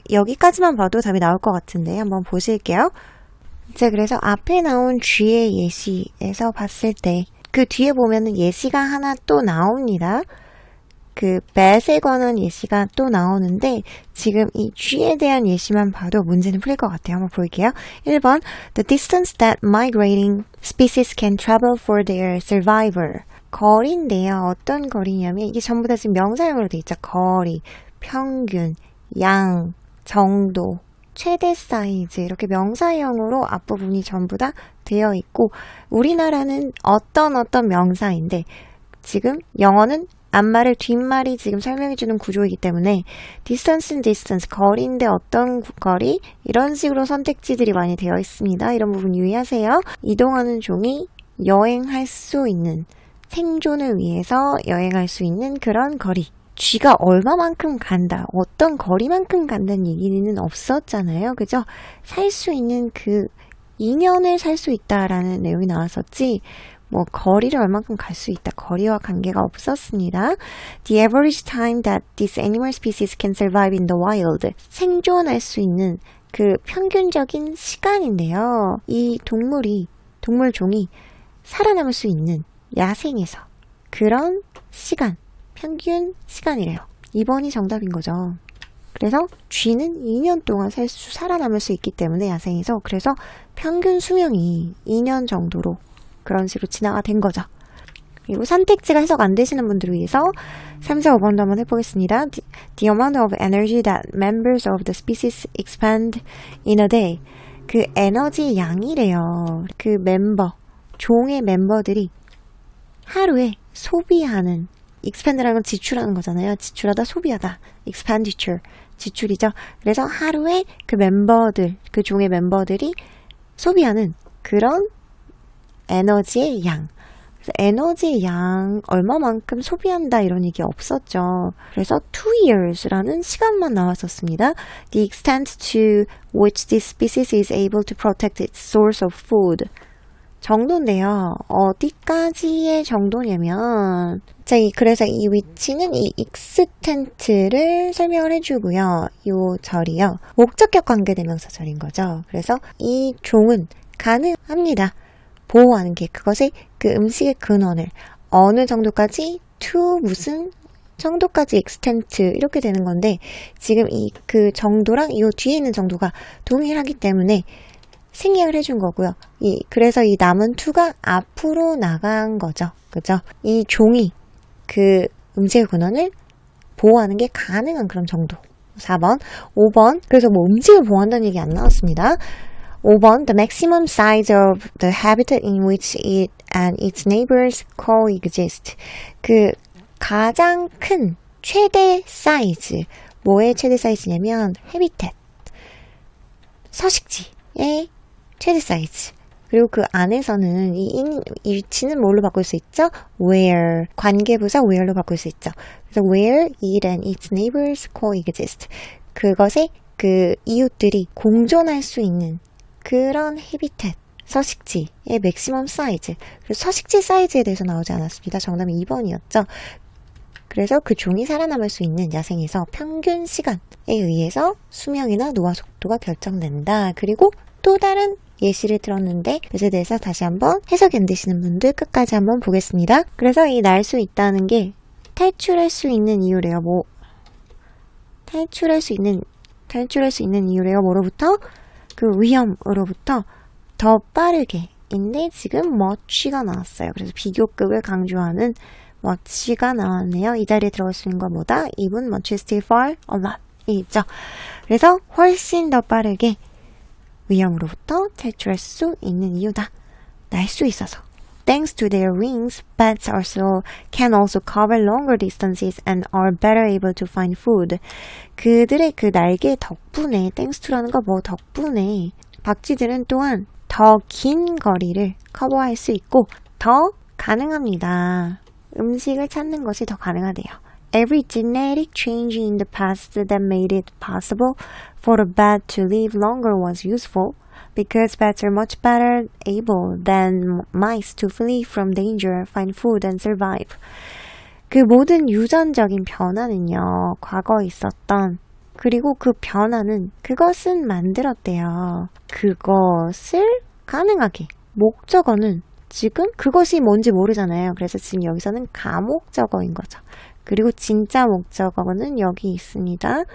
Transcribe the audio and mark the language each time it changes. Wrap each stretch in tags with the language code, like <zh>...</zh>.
<ko>여기까지만 봐도 답이 나올 것 같은데 한번 보실게요. 자, 그래서 앞에 나온 G의 예시에서 봤을 때 그 뒤에 보면은 예시가 하나 또 나옵니다. 그 bat에 관한 예시가 또 나오는데 지금 이 G에 대한 예시만 봐도 문제는 풀릴 것 같아요. 한번 볼게요.</ko> <en>1번 The distance that migrating species can travel for their survival.</en> <ko>거리인데요. 어떤 거리냐면 이게 전부 다 지금 명사형으로 돼 있죠. 거리, 평균, 양, 정도, 최대 사이즈 이렇게 명사형으로 앞부분이 전부 다 되어 있고 우리나라는 어떤 명사인데 지금 영어는 앞말을 뒷말이 지금 설명해주는 구조이기 때문에 distance는 distance, 거리인데 어떤 거리 이런 식으로 선택지들이 많이 되어 있습니다. 이런 부분 유의하세요. 이동하는 종이 여행할 수 있는 생존을 위해서 여행할 수 있는 그런 거리. 쥐가 얼마만큼 간다, 어떤 거리만큼 간다는 얘기는 없었잖아요. 그죠? 살 수 있는 그 2년을 살 수 있다라는 내용이 나왔었지 뭐 거리를 얼만큼 갈 수 있다, 거리와 관계가 없었습니다.</ko> <en>The average time that this animal species can survive in the wild.</en> <ko>생존할 수 있는 그 평균적인 시간인데요. 이 동물종이 살아남을 수 있는 야생에서 그런 시간, 평균 시간이래요. 2번이 정답인 거죠. 그래서 쥐는 2년 동안 살아남을 수 있기 때문에 야생에서 그래서 평균 수명이 2년 정도로 그런 식으로 진화가 된 거죠. 그리고 선택지가 해석 안 되시는 분들을 위해서 3, 4, 5번도 한번 해보겠습니다.</ko> <en>The amount of energy that members of the species expend in a day.</en> <ko>그 에너지 양이래요. 그 종의 멤버들이 하루에 소비하는, expend라는 건 지출하는 거잖아요. 지출하다, 소비하다. expenditure, 지출이죠. 그래서 하루에 그 종의 멤버들이 소비하는 그런 에너지의 양. 그래서 에너지의 양 얼마만큼 소비한다 이런 얘기 없었죠. 그래서</ko> <en>2 years</en> <ko>라는 시간만 나왔었습니다.</ko> <en>The extent to which this species is able to protect its source of food.</en> <ko>정도인데요. 어디까지의 정도냐면 그래서 이 위치는 이 extent를 설명을 해주고요. 요 절이요. 목적격 관계대명사절인 거죠. 그래서 이 종은 가능합니다. 보호하는 게 그것의 그 음식의 근원을 어느 정도까지 to 무슨 정도까지 extent 이렇게 되는 건데 지금 그 정도랑 이 뒤에 있는 정도가 동일하기 때문에 생략을 해준 거고요. 그래서 이 남은 to가 앞으로 나간 거죠. 그죠? 이 종이 그 음식의 근원을 보호하는 게 가능한 그런 정도. 4번, 5번. 그래서 뭐 음식을 보호한다는 얘기 안 나왔습니다.</ko> <en>5번, the maximum size of the habitat in which it and its neighbors coexist.</en> <ko>그 가장 큰 최대 사이즈. 뭐의 최대 사이즈냐면 habitat, 서식지의 최대 사이즈. 그리고 그 안에서는 이 위치는 뭘로 바꿀 수 있죠? where, 관계부사 where로 바꿀 수 있죠.</ko> <en>그래서 where it and its neighbors coexist.</en> <ko>그것의 그 이웃들이 공존할 수 있는 그런 habitat, 서식지의 맥시멈 사이즈. 그래서 서식지 사이즈에 대해서 나오지 않았습니다. 정답은 2번이었죠. 그래서 그 종이 살아남을 수 있는 야생에서 평균 시간에 의해서 수명이나 노화 속도가 결정된다. 그리고 또 다른 예시를 들었는데 그것에 대해서 다시 한번 해석이 안 되시는 분들 끝까지 한번 보겠습니다. 그래서 이 날 수 있다는 게 탈출할 수 있는 이유래요. 탈출할 수 있는 이유래요. 뭐로부터? 그 위험으로부터 더 빠르게 인데 지금 much가 나왔어요. 그래서 비교급을 강조하는 much가 나왔네요. 이 자리에 들어갈 수 있는 것보다</ko> <en>even much still far a lot</en> <ko>이 있죠. 그래서 훨씬 더 빠르게 위험으로부터 탈출할 수 있는 이유다. 날 수 있어서.</ko> <en>Thanks to their wings, bats can also cover longer distances and are better able to find food.</en> <ko>그들의 그 날개 덕분에,</ko> <en>thanks to</en> <ko>라는 거 뭐 덕분에 박쥐들은 또한 더 긴 거리를 커버할 수 있고 더 가능합니다. 음식을 찾는 것이 더 가능하대요.</ko> <en>Every genetic change in the past that made it possible for a bat to live longer was useful because bats are much better able than mice to flee from danger, find food, and survive.</en> <ko>그 모든 유전적인 변화는요, 과거에 있었던 그리고 그 변화는 그것은 만들었대요. 그것을 가능하게. 목적어는 지금 그것이 뭔지 모르잖아요. 그래서 지금 여기서는 가목적어인 거죠. 그리고 진짜 목적어는 여기 있습니다.</ko>